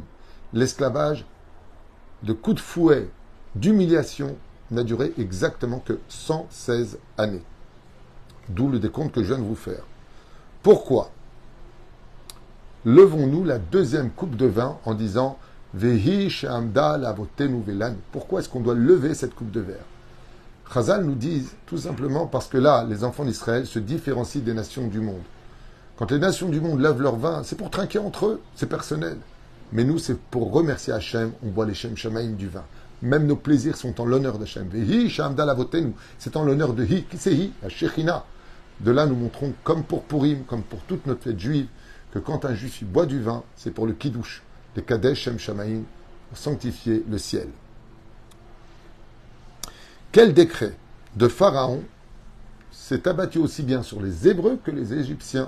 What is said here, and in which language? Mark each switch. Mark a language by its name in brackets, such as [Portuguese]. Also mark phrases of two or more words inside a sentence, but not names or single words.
[French] L'esclavage de coups de fouet, d'humiliation, n'a duré exactement que 116 années. D'où le décompte que je viens de vous faire. Pourquoi levons-nous la deuxième coupe de vin en disant [Hebrew] והיא שעמדה לאבותינו ולן. [French] Pourquoi est-ce qu'on doit lever cette coupe de verre? Chazal nous dit tout simplement parce que là, les enfants d'Israël se différencient des nations du monde. Quand les nations du monde lèvent leur vin, c'est pour trinquer entre eux, c'est personnel. Mais nous, c'est pour remercier Hachem, on boit les [Hebrew] שם שמים [French] du vin. Même nos plaisirs sont en l'honneur d'Hachem. [Hebrew] והיא שעמדה לאבותינו, [French] c'est en l'honneur de Hi, qui c'est Hi, la Shechina. De là, nous montrons, comme pour Purim, comme pour toute notre fête juive, que quand un juif boit du vin, c'est pour le kiddush, les [Hebrew] קדש שם שמים, [French] pour sanctifier le ciel. Quel décret de Pharaon s'est abattu aussi bien sur les Hébreux que les Égyptiens?